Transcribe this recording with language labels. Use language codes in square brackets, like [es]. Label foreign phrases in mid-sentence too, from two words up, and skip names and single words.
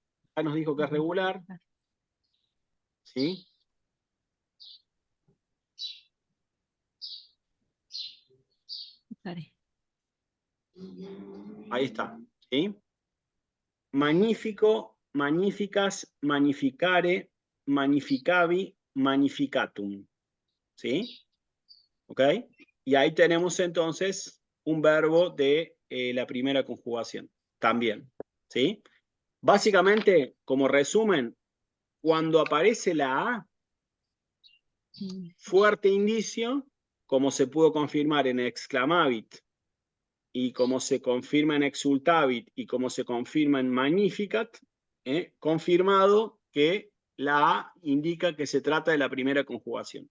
[es] Ya nos dijo que es regular. ¿Sí? Vale. Ahí está. ¿Sí? Magnífico, [la] magnificas, magnificare, magnificavi, magnificatum. [es] ¿Sí? ¿Ok? Y ahí tenemos entonces un verbo de la primera conjugación. También. ¿Sí? Básicamente, como resumen, cuando aparece la A, fuerte indicio, como se pudo confirmar en exclamavit y como se confirma en exultavit y como se confirma en magnificat, confirmado que la A indica que se trata de la primera conjugación.